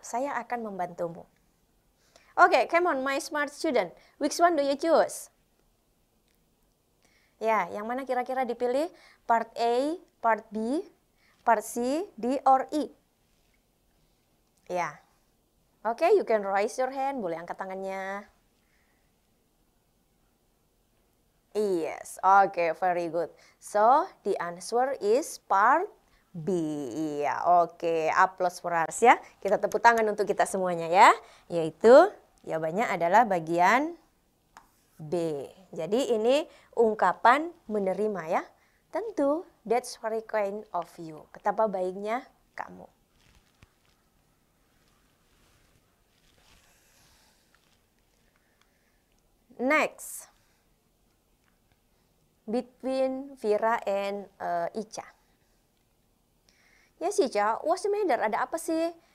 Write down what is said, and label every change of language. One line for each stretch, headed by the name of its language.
Indonesian: Saya akan membantumu.
English: Okay, come on my smart student. Which one do you choose?
Indonesian: Ya, yang mana kira-kira dipilih?
English: Part A, part B, part C, D, or E?
Indonesian: Ya.
English: Okay, you can raise your hand.
Indonesian: Boleh angkat tangannya.
English: Yes, okay, very good. So, the answer is part B.
Indonesian: Iya, oke.
English: Applause for us
Indonesian: ya. Kita tepuk tangan untuk kita semuanya ya. Yaitu, jawabannya adalah bagian B. Jadi ini ungkapan menerima ya.
English: Tentu, that's very kind of you.
Indonesian: Betapa baiknya kamu.
English: Next. Between Vira and Ica. Yes, Ica, what's the matter?
Indonesian: Ada apa sih?